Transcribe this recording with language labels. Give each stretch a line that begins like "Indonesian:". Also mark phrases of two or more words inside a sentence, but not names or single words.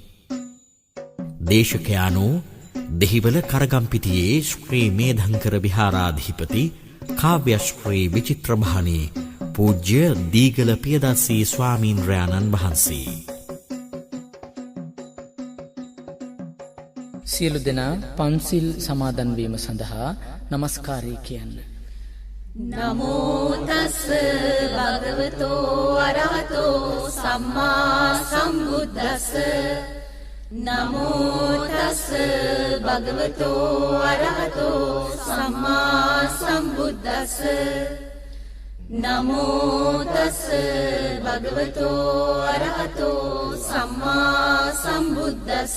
Sinhala: දේශකයාණෝ දෙහිවල කරගම්පිටියේ ශ්‍රී මේධංකර විහාරාධිපති කාව්‍ය ශ්‍රී විචිත්‍රභානී පූජ්‍ය දීගල පියදස්සී ස්වාමීන්ද්‍රයාණන් වහන්සේ. සියලු දෙනා පන්සිල් සමාදන් වීම සඳහා নমස්කාරය කියන්න.
Pali: නමෝ තස් භගවතෝ අරහතෝ සම්මා සම්බුද්දස්ස. නමෝ තස් භගවතෝ අරහතෝ සම්මා සම්බුද්දස්ස. නමෝ තස් භගවතෝ අරහතෝ සම්මා සම්බුද්දස්ස.